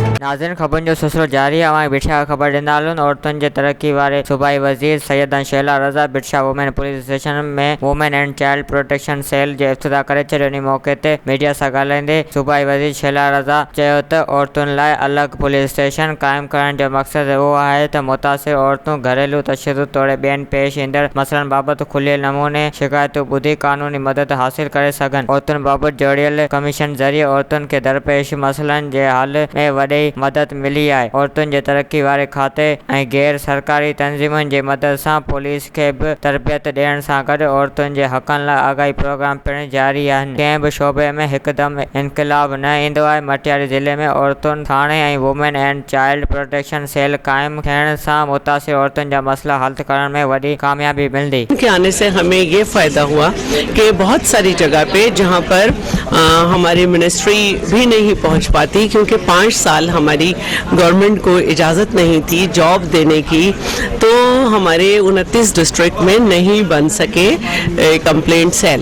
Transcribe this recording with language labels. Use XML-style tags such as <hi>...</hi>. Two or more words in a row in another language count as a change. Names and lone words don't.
<sd>नाज़रीन ख़बरुनि जो सिलसिलो जारी है। अवां बिरछा ख़बर ॾींदा हलूं। औरतुनि जे तरक्की वारे सूबाई वज़ीर सैयदा शैला रज़ा बिरछा</sd> <en>women police station</en> <sd>में</sd> <en>women and child protection cell</en> <sd>जो इफ्तिताह करे छॾियो। इन मौक़े ते मीडिया सां ॻाल्हाईंदे सूबाई वज़ीर शैला रज़ा चयो त औरतुनि लाइ अलॻि पुलिस स्टेशन क़ाइमु करण जो मक़सदु उहो आहे त मुतासिर औरतूं घरेलू तशदुद तोड़े ॿियनि पेश ईंदड़ मसइलनि बाबति खुलियल नमूने शिकायतूं ॿुधी क़ानूनी मदद हासिल करे सघनि। औरतुनि बाबति जोड़ियल कमीशन ज़रिए औरतुनि खे दरपेश मसइलनि जे हल में वॾी मदद मिली आहे। औरतुनि जे तरक्की वारे खाते ऐं गैर सरकारी तंज़ीमुनि जी मदद सां पुलिस खे बि तरबियत ॾियण सां गॾु औरतुनि जे हक़नि लाइ आगाही प्रोग्राम पिणु जारी आहिनि। कंहिं बि शोबे में हिकदमि इनक़लाब न ईंदो आहे। मटियारी ज़िले में औरतुनि थाणे ऐं</sd> <en>women and child protection cell</en> <sd>क़ाइमु थियण सां मुतासिर औरतुनि जा मसइला हल करण में वॾी कामयाबी मिलंदी।</sd> <ur>کے آنے سے ہمیں یہ فائدہ ہوا کہ بہت ساری جگہ پہ جہاں پر ہماری منسٹری بھی نہیں پہنچ پاتی، کیونکہ 5 سال ہماری گورنمنٹ کو اجازت نہیں تھی جاب دینے کی، تو ہمارے 29 ڈسٹرکٹ میں نہیں بن سکے</ur> <en>complaint cell.</en>